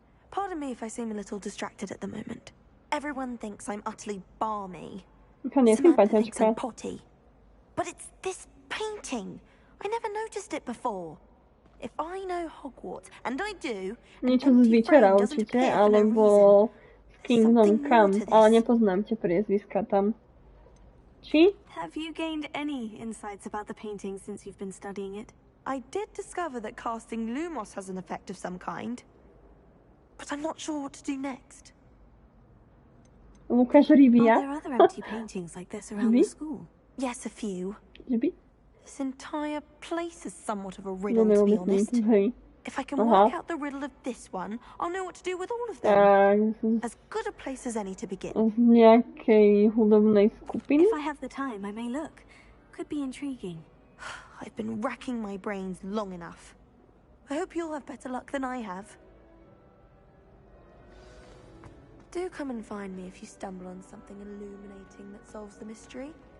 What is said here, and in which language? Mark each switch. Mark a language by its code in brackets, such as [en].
[en] Pardon me if I seem a little distracted at the moment. Everyone thinks I'm utterly balmy. Samantha thinks I'm potty. But it's this painting. I never noticed it before. If I know Hogwarts, and I do, [sk] niečo z Witchera určite, alebo Kingdom Come, ale nepoznám tie priezviska tam. Či? [en] Have you gained any insights about the painting since you've been studying it? I did discover that casting Lumos has an effect of some kind, but I'm not sure what to do next. [sk] Lukáš Rivia? [en] Are there other empty paintings like this around the school? Yes, a few. Maybe. This entire place is somewhat of a riddle, to be honest. If I can work out the riddle of this one, I'll know what to do with all of them. As good a place as any to begin. [sk] Z nejakej hudobnej skupiny? [en] If I have the time, I may look. Could be intriguing. I've been racking my brains long enough. I hope you'll have better luck than I have. Do come and find me if you stumble on something illuminating that solves the mystery.